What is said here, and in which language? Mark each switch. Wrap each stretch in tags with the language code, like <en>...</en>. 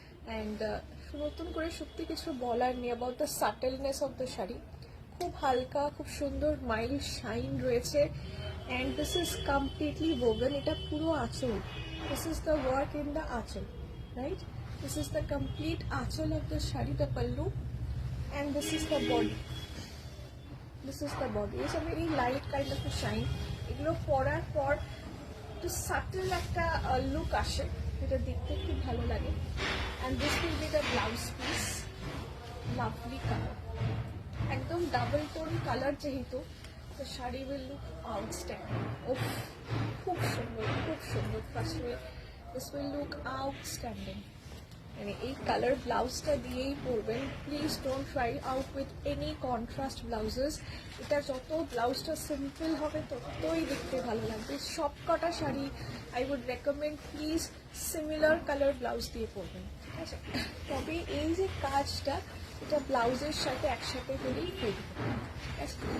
<bn>And নতুন করে সত্যি কিছু বলার নেই</bn> <en>about the subtleness of the</en> <bn>sari. খুব হালকা, খুব সুন্দর মাইল্ড শাইন রয়েছে।</bn> <en>And this is completely woven.</en> <bn>এটা পুরো আঁচল।</bn> <en>This is the work in the aanchal, right? This is the complete achal of the shari, the pallu, and this is the body. This is the body. It's a very light kind of a shine.</en> <bn>এগুলো পরার পর একটু subtle একটা look আসে, এটা দেখতে খুব ভালো লাগে।</bn> <en>And this will be the blouse piece. Lovely color.</en> <bn>একদম ডাবল টোন কালার যেহেতু, the sari</bn> <en>will look outstanding.</en> <bn>খুব সুন্দর, খুব সুন্দর।</bn> <en>Trust me, this will look outstanding.</en> <bn>মানে এই কালার ব্লাউজটা দিয়েই পরবেন।</bn> <en>Please don't try out with any contrast blouses.</en> <bn>এটা যত ব্লাউজটা সিম্পল হবে ততই দেখতে ভালো লাগবে। সব কটা sari</bn> <en>I would recommend</en> <bn>please similar colour blouse দিয়ে পরবেন, ঠিক আছে। তবে এই যে কাজটা, এটা ব্লাউজের সাথে একসাথে করেই করবে, ঠিক আছে।</bn>